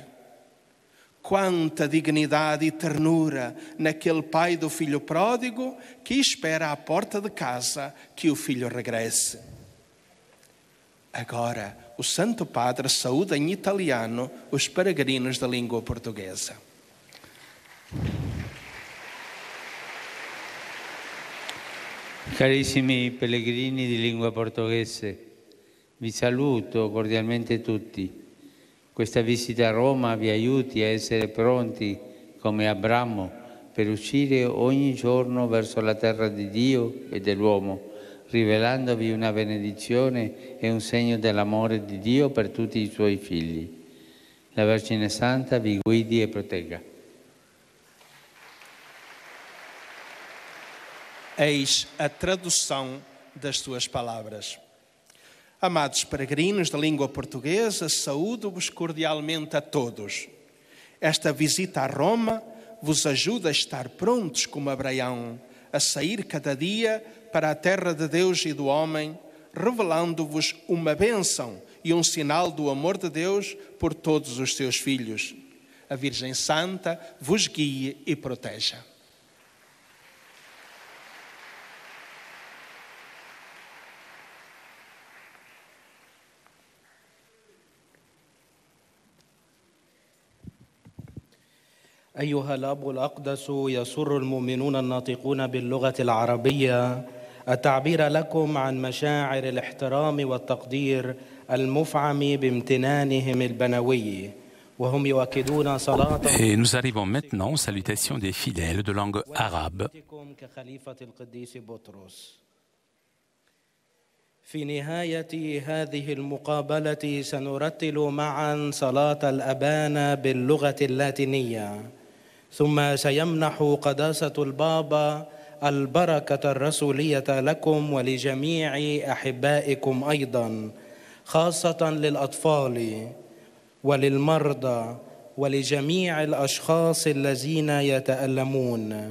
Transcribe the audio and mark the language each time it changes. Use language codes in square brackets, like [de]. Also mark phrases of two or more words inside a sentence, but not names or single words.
[pt] Quanta dignidade e ternura naquele pai do filho pródigo que espera à porta de casa que o filho regresse. Agora, o Santo Padre saúda em italiano os peregrinos da língua portuguesa. [it] Carissimi pellegrini di lingua portoghese, vi saluto cordialmente tutti. Questa visita a Roma vi aiuti a essere pronti, come Abramo, per uscire ogni giorno verso la terra di Dio e dell'uomo, rivelandovi una benedizione e un segno dell'amore di Dio per tutti i suoi figli. La Vergine Santa vi guidi e protegga. [pt] Eis a tradução das suas palavras. Amados peregrinos da língua portuguesa, saúdo-vos cordialmente a todos. Esta visita a Roma vos ajuda a estar prontos como Abraão, a sair cada dia para a terra de Deus e do homem, revelando-vos uma bênção e um sinal do amor de Deus por todos os seus filhos. A Virgem Santa vos guie e proteja. [ar] أيها الأب الأقدس، يسر المؤمنون الناطقون باللغة العربية التعبير لكم عن مشاعر الاحترام والتقدير المفعم بامتنانهم البنوي، وهم يؤكدون صلاة. [fr] Et nous arrivons maintenant aux salutations des fidèles de langue arabe. [ar] كخليفة القديس بطرس. في نهاية هذه المقابلة سنرتل معا صلاة الأبانا باللغة اللاتينية، ثم سيمنح قداسة البابا البركة الرسولية لكم ولجميع أحبائكم أيضا، خاصة للأطفال وللمرضى ولجميع الأشخاص الذين يتألمون.